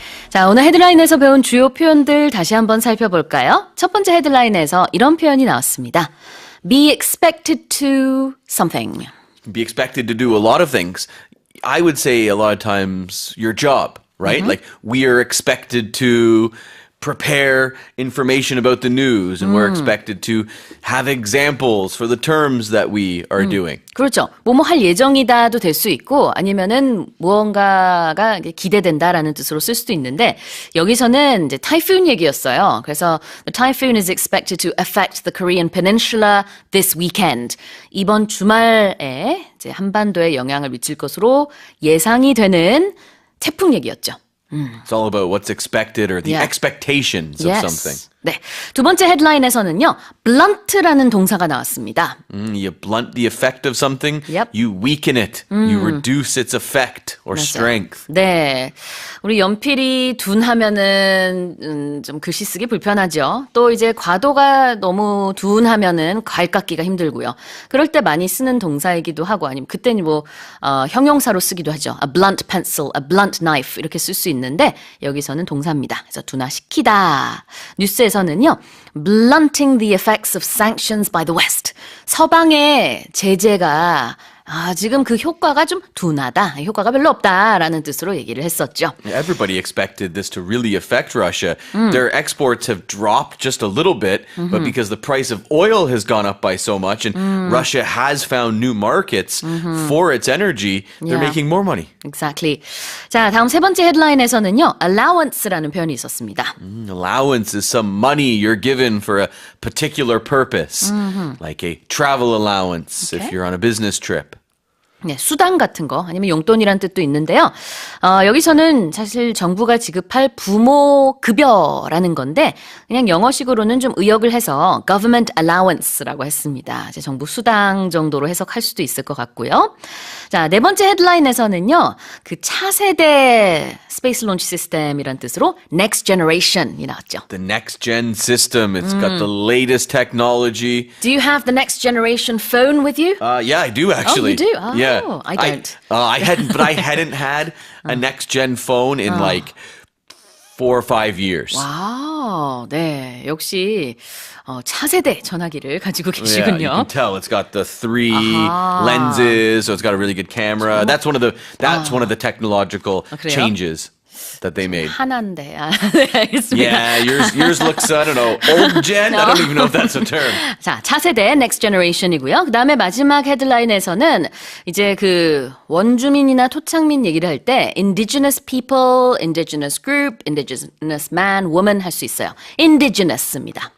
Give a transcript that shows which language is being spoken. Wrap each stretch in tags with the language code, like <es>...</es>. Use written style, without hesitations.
<ko>자, 오늘 헤드라인에서 배운 주요 표현들 다시 한번 살펴볼까요? 첫 번째 헤드라인에서 이런 표현이 나왔습니다.</ko> <en>Be expected to something. Be expected to do a lot of things. I would say a lot of times your job, right? Like we are expected to prepare information about the news and we're expected to have examples for the terms that we are doing.</en> <ko>그렇죠. 뭐뭐 할 예정이다도 될 수 있고 아니면은 무언가가 기대된다라는 뜻으로 쓸 수도 있는데 여기서는 이제 타이푼 얘기였어요. 그래서</ko> <en>the typhoon is expected to affect the Korean peninsula this weekend.</en> <ko>이번 주말에 이제 한반도에 영향을 미칠 것으로 예상이 되는 태풍 얘기였죠.</ko> <en>It's all about what's expected or the expectations of something.</en> <ko>네. 두 번째 헤드라인에서는요. blunt라는 동사가 나왔습니다.</ko> <en>You blunt the effect of something, Yep. you weaken it, you reduce its effect or strength.</en> <ko>네. 우리 연필이 둔하면은 좀 글씨 쓰기 불편하죠. 또 이제 과도가 너무 둔하면은 괄 깎기가 힘들고요. 그럴 때 많이 쓰는 동사이기도 하고 아니면 그때는 뭐 형용사로 쓰기도 하죠.</ko> <en>A blunt pencil, a blunt knife</en> <ko>이렇게 쓸 수 있는데 여기서는 동사입니다. 그래서 둔화시키다. 뉴스에서는요.</ko> <en>Blunting the effects of sanctions by the West.</en> <ko>서방의 제재가 지금 그 효과가 좀 둔하다. 효과가 별로 없다라는 뜻으로 얘기를 했었죠.</ko> <en>Everybody expected this to really affect Russia. Their exports have dropped just a little bit, but because the price of oil has gone up by so much and Russia has found new markets for its energy, they're making more money. Exactly.</en> <ko>자, 다음 세 번째 헤드라인에서는요. allowance라는 표현이 있었습니다.</ko> <en>Allowance is some money you're given for a particular purpose, like a travel allowance if you're on a business trip.</en> <ko>네, 수당 같은 거 아니면 용돈이란 뜻도 있는데요. 여기서는 사실 정부가 지급할 부모 급여라는 건데 그냥 영어식으로는 좀 의역을 해서 government allowance라고 했습니다. 이제 정부 수당 정도로 해석할 수도 있을 것 같고요. 자, 네 번째 헤드라인에서는요. 그 차세대 스페이스 론치 시스템이란 뜻으로 next generation이 나왔죠.</ko> <en>The next gen system, it's got the latest technology. Do you have the next generation phone with you? Yeah, I do actually. Oh, you do? Yeah, Yeah. I don't. I hadn't had a next gen phone in like 4 or 5 years.</en> <ko>와, 네. 역시 차세대 전화기를 가지고</ko> <en>Yeah, you</en> <ko>계시군요.</ko> <en>can tell it's got the 3 lenses, so it's got a really good camera. That's one of the technological</en> <ko>그래요?</ko> <en>changes that they made.</en> <ko>하나인데. 네, 알겠습니다.</ko> <en>Yeah, yours looks, I don't know, old gen? I don't even know if that's a term.</en> <ko>자, 차세대 Next Generation이고요. 그다음에 마지막 헤드라인에서는 이제 그 원주민이나 토착민 얘기를 할 때</ko> <en>indigenous people, indigenous group, indigenous man, woman</en> <ko>할 수 있어요. indigenous입니다.</ko>